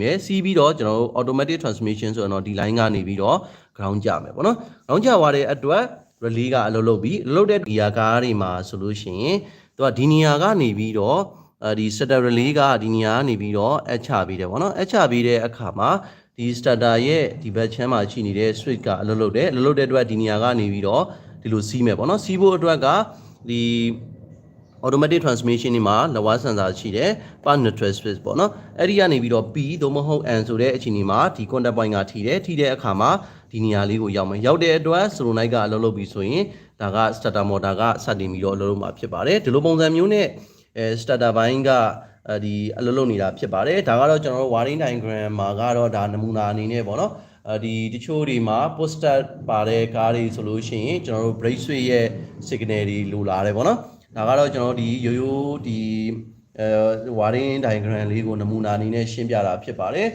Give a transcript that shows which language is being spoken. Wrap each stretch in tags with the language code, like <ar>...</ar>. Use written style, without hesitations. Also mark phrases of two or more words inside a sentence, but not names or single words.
<my>မယ်စီးပြီးတော့ကျွန်တော်တို့</my> <en>automatic transmission</en> <my>ဆိုတော့ဒီ line ကနေပြီးတော့ ground ကြမယ်ပေါ့နော် ground ကြသွားတဲ့အတွက် relay ကအလုပ်လုပ်ပြီးအလုပ်တဲ့ gear ကားတွေမှာဆိုလို့ရှိရင်သူကဒီနေရာကနေပြီးတော့ဒီ</my> <en>starter relay</en> <my>ကဒီနေရာကနေပြီးတော့အချပေးတယ်ပေါ့နော်အချပေးတဲ့အခါမှာဒီ starter ရဲ့ဒီ</my> <en>back channel</en> <my>မှာရှိနေတဲ့ switch ကအလုပ်လုပ်တယ်အလုပ်လုပ်တဲ့အတွက်ဒီနေရာကနေပြီးတော့ဒီလိုစီးမယ်ပေါ့နော်စီးဖို့အတွက်ကဒီ</my> <en>automatic transmission</en> <my>တွေမှာလက်ဝါးစင်ဆာရှိတယ်</my> <en>path neutral switch</en> <my>ပေါ့နော်အဲ့ဒီကနေပြီးတော့ P သို့မဟုတ် N ဆိုတဲ့အခြေအနေမှာဒီ</my> <en>contact point</en> <my>ကထိတဲ့အခါ မှာဒီနေရာလေးကိုရောက်မယ်ရောက်တဲ့အတွက် solenoid ကအလုပ်လုပ်ပြီးဆိုရင်ဒါက</my> <en>starter motor</en> <my>ကစတင်ပြီးတော့အလုပ်လုပ်မှာဖြစ်ပါတယ်ဒီလိုပုံစံမျိုးနဲ့starter ဘိုင်းကဒီအလုပ်လုပ်နေတာဖြစ်ပါတယ်ဒါကတော့ကျွန်တော်တို့</my> <en>wiring diagram</en> <my>မှာကတော့ဒါနမူနာအနေနဲ့ပေါ့နော်ဒီတချို့တွေမှာ poster ပါတဲ့ကားတွေဆိုလို့ရှိရင်ကျွန်တော်တို့</my> <en>brake switch</en> <my>ရဲ့ signal တွေလိုလာတယ်ပေါ့နော်ဒါကတော့ကျွန်တော်ဒီရိုးဒီ</my> <en>wiring diagram</en> <my>လေးကိုနမူနာအနေနဲ့ရှင်းပြတာဖြစ်ပါတယ်</my>